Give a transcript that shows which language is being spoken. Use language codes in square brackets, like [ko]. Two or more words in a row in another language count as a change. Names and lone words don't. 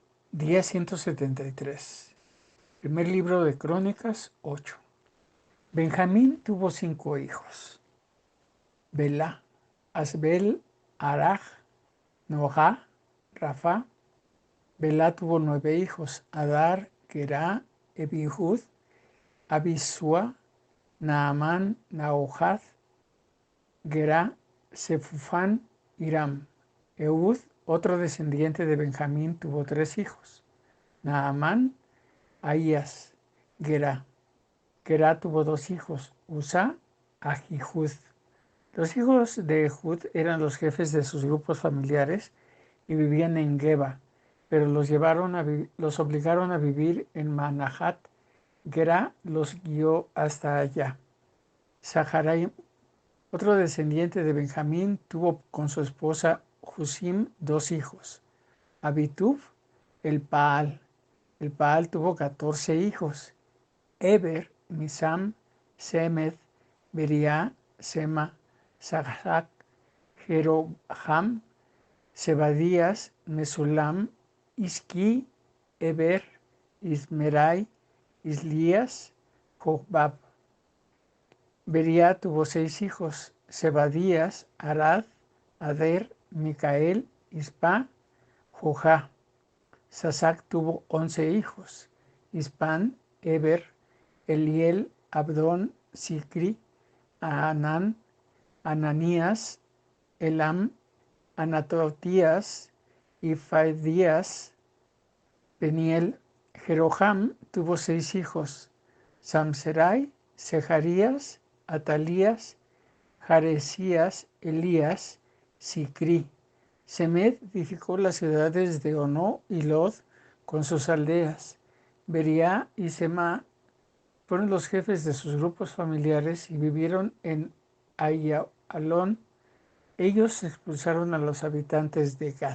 [es] Día 173. Primer libro de Crónicas 8. Benjamín tuvo 5 hijos: Belá, Asbel, Araj, Noah, Rafa. Belá tuvo 9 hijos: Adar, Gerá, Ebihud, Abisua, Naamán, Naohad, Gerá, Sefufán, Hiram. Eud, otro descendiente de Benjamín, tuvo 3 hijos: Naamán, Ahías, Gerá. Gerá tuvo 2 hijos: Usa, Ahijud. Los hijos de Ehud eran los jefes de sus grupos familiares y vivían en Geba, pero los obligaron a vivir en Manahat. Gerá los guió hasta allá. Saharaim, otro descendiente de Benjamín, tuvo con su esposa Husim 2 hijos: Abitub, el Paal. El Paal tuvo 14 hijos: Eber, Misam, Semed, Beriá, Sema, Sahac, Jeroham, Zebadías, Mesulam, Isqui, Eber, Ismerai, Islías, Jobab. Beriá tuvo 6 hijos: Zebadías, Arad, Ader, Micael, Ispa, Jojá. Sasac tuvo 11 hijos: Ispan, Eber, Eliel, Abdón, Sicri, Anán, Ananías, Elam, Anatotías y Faedías. Peniel. Jeroham tuvo 6 hijos: Samserai, Sejarías, Atalías, Jaresías, Elías, Sicri. Semed edificó las ciudades de Ono y Lod con sus aldeas. Beriá y Sema fueron los jefes de sus grupos familiares y vivieron en Ayalón. Ellos expulsaron a los habitantes de Gad.